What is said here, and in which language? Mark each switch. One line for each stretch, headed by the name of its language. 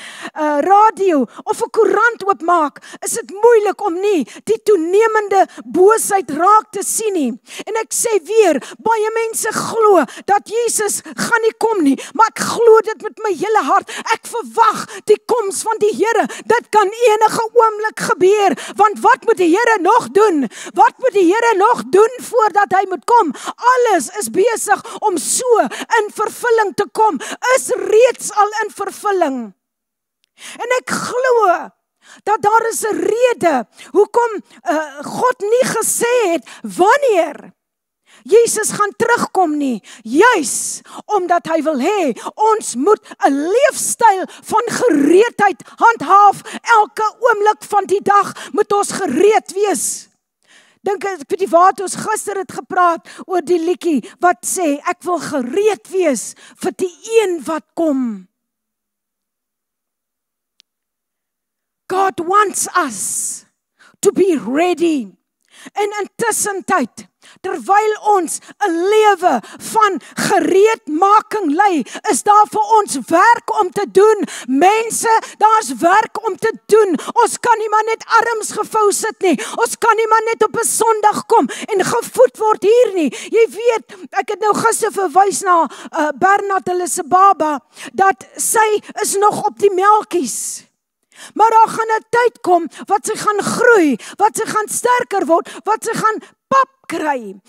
Afrikaans: Radio of 'n koerant oopmaak, is dit moeilik om nie die toenemende boosheid raak te sien nie. En ek sê weer, baie mense glo dat Jesus gaan nie kom nie, maar ek glo dit met my hele hart. Ek verwag die koms van die Here. Dit kan enige oomblik gebeur, want wat moet die Here nog doen? Wat moet die Here nog doen voordat hy moet kom? Alles is besig om so in vervulling te kom, is reeds al in vervulling. En ek glo dat daar is 'n rede hoekom God nie gesê het wanneer Jesus gaan terugkom nie, juis omdat hy wil hê ons moet 'n leefstyl van gereedheid handhaaf. Elke oomblik van die dag moet ons gereed wees. Dink ek weet nie waar ons gister het gepraat oor die liedjie wat sê ek wil gereed wees vir die een wat kom.
English: God wants us to be ready.
Afrikaans: En intussen tyd, terwyl ons 'n lewe van gereedmaking lei, is daar vir ons werk om te doen. Mense, daar's werk om te doen. Ons kan nie maar net arms gevou sit nie. Ons kan nie maar net op 'n Sondag kom en gevoed word hier nie. Jy weet, ek het nou gister verwys na Bernard, hulle se baba, dat sy is nog op die melkies. Maar daar gaan 'n tyd kom wat sy gaan groei, wat sy gaan sterker word, wat sy gaan pap kry.